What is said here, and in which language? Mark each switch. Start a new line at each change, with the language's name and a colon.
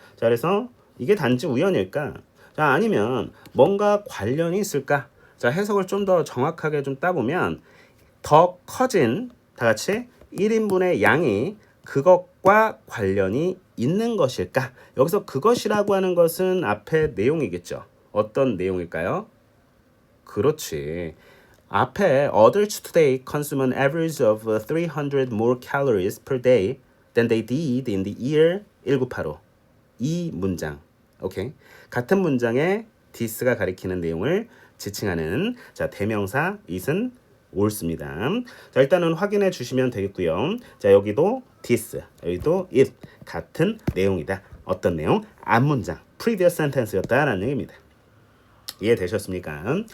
Korean: 자, 그래서 이게 단지 우연일까? 자, 아니면 뭔가 관련이 있을까? 자, 해석을 좀 더 정확하게 좀 따보면 더 커진 다 같이 1인분의 양이 그것과 관련이 있는 것일까? 여기서 그것이라고 하는 것은 앞에 내용이겠죠. 어떤 내용일까요? 그렇지.
English: 앞에 adults today consume an average of 300 more calories per day than they did in the year 1985.
Korean: 이 문장. 오케이. 같은 문장에 this가 가리키는 내용을 지칭하는 자, 대명사 it은 옳습니다. 자, 일단은 확인해 주시면 되겠고요. 자, 여기도 this, 여기도 it 같은 내용이다. 어떤 내용? 앞 문장, previous sentence였다라는 얘기입니다. 이해되셨습니까?